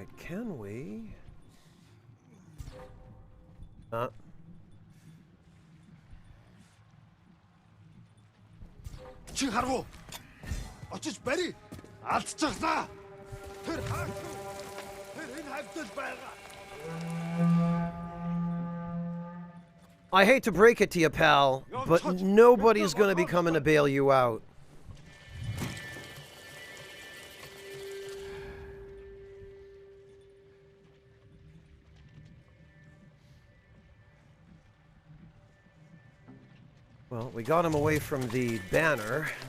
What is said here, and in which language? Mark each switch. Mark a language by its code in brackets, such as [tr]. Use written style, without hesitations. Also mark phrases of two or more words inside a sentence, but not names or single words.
[en] can we? [mn] Чи харгу. Очиж барь. Алдчихлаа. Тэр хаагч. Тэр энэ хавьтал байгаа. [en] I hate to break it to you, pal, but nobody's gonna be coming to bail you out. Well, we got him away from the banner.